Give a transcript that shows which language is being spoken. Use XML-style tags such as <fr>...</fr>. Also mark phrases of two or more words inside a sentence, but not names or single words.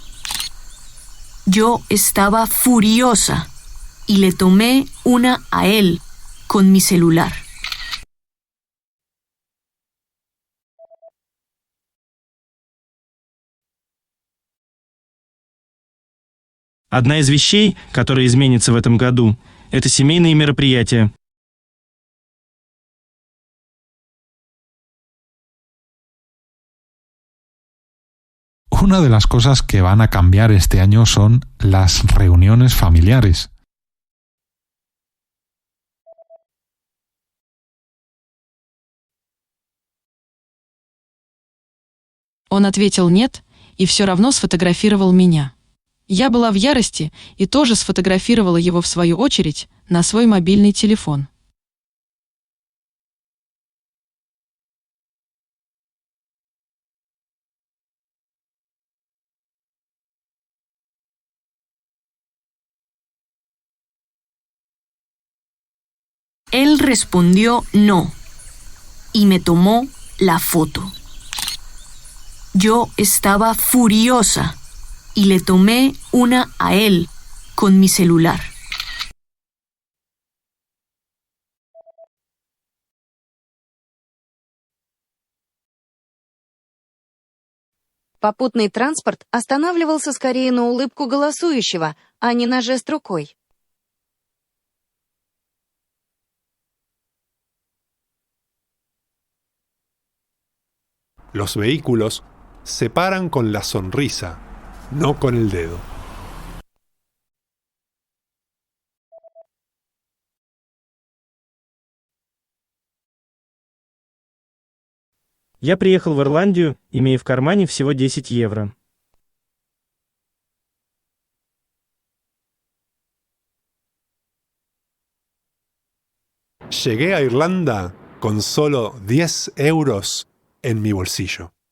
<es>Yo estaba furiosa y le tomé una a él con mi celular.</es> <ru>Одна из вещей, которая изменится в этом году, это семейные мероприятия.</ru> <es>Una de las cosas que van a cambiar este año son las reuniones familiares.</es> <ru>Он ответил «нет» и все равно сфотографировал меня. Я была в ярости и тоже сфотографировала его в свою очередь на свой мобильный телефон.</ru> <es>Él respondió no y me tomó la foto. Yo estaba furiosa y le tomé una a él con mi celular.</es> <ru>Попутный транспорт останавливался скорее на улыбку голосующего, а не на жест рукой.</ru> <es>Los vehículos se paran con la sonrisa, no con el dedo.</es> <ru>Я приехал в Ирландию, имея в кармане всего 10 евро.</ru> <es>Llegué a Irlanda con solo 10 euros en mi bolsillo.</es>